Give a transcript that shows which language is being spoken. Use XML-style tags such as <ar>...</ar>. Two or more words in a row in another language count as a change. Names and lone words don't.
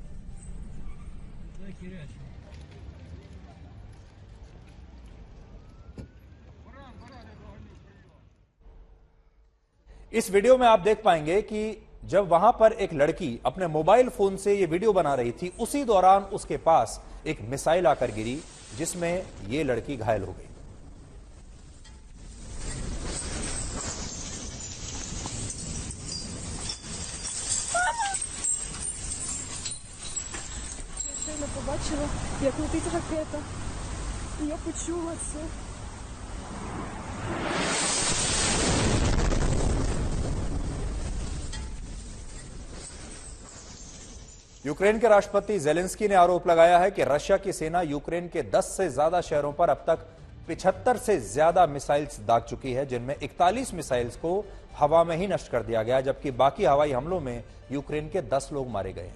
<hi>इस वीडियो में आप देख पाएंगे कि जब वहां पर एक लड़की अपने मोबाइल फोन से ये वीडियो बना रही थी, उसी दौरान उसके पास एक मिसाइल आकर गिरी जिसमें ये लड़की घायल हो गई।</hi> <uk>Я побачила, як летить ракета. І я почула це.</uk> <hi>यूक्रेन के राष्ट्रपति जेलेंस्की ने आरोप लगाया है कि रशिया की सेना यूक्रेन के 10 से ज्यादा शहरों पर अब तक 75 से ज्यादा मिसाइल्स दाग चुकी है, जिनमें 41 मिसाइल्स को हवा में ही नष्ट कर दिया गया, जबकि बाकी हवाई हमलों में यूक्रेन के 10 लोग मारे गए हैं।</hi>